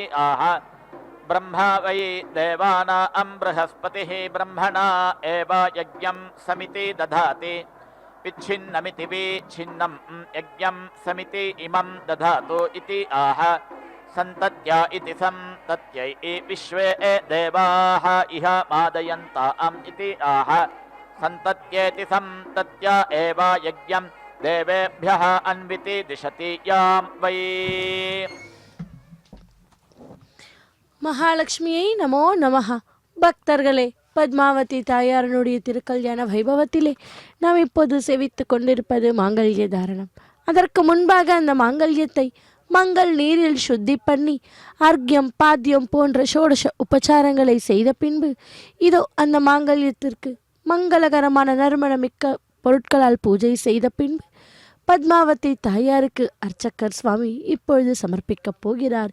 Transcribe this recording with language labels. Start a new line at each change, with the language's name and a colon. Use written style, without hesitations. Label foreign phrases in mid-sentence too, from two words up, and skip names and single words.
Sanskrit: आह ब्रह्मा वै देवानां बृहस्पतिः ब्रह्मणा एव यज्ञं समिति दधाति विच्छिन्नमिति विच्छिन्नं यज्ञं समिति इमं दधातु इति आह सन्तत्या इति सन्तत्यै विश्वे देवाः इह मादयन्ताम् इति आह सन्तत्येति सन्तत्या एव यज्ञं देवेभ्यः अन्विति दिशति यां वै
Tamil: மகாலட்சுமியை
Sanskrit: नमो नमः.
Tamil: பக்தர்களே, பத்மாவதி தாயாரனுடைய திருக்கல்யாண வைபவத்திலே நாம் இப்போது சேவித்து கொண்டிருப்பது மாங்கல்ய தாரணம். அதற்கு முன்பாக அந்த மாங்கல்யத்தை மங்கள் நீரில் சுத்தி பண்ணி அர்க்யம் பாத்தியம் போன்ற ஷோடச உபச்சாரங்களை செய்த பின்பு இதோ அந்த மாங்கல்யத்திற்கு மங்களகரமான நறுமணமிக்க பொருட்களால் பூஜை செய்த பின்பு பத்மாவதி தாயாருக்கு அர்ச்சகர் சுவாமி இப்பொழுது சமர்ப்பிக்கப் போகிறார்.